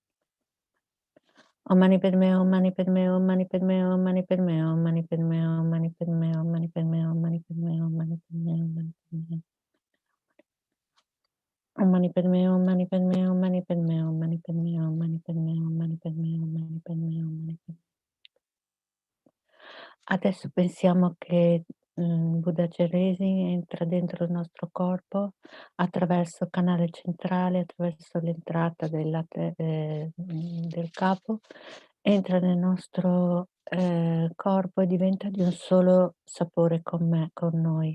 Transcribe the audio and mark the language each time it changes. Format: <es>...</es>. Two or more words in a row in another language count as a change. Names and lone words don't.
<sa>Om Mani Padme, Om Mani Padme, Om Mani Padme, Om Mani Padme, Om Mani Padme, Om Mani Padme, Om Mani Padme, Om Mani Padme, Om Mani Padme, Om Mani Padme. Om Mani Padme, Om Mani Padme, Om Mani Padme, Om Mani Padme, Om Mani Padme, Om Mani Padme, Om Mani Padme, Om Mani Padme.</sa> <it>Adesso pensiamo che Buddha Chenrezig entra dentro il nostro corpo attraverso il canale centrale, attraverso l'entrata del capo, entra nel nostro corpo e diventa di un solo sapore con noi.</it>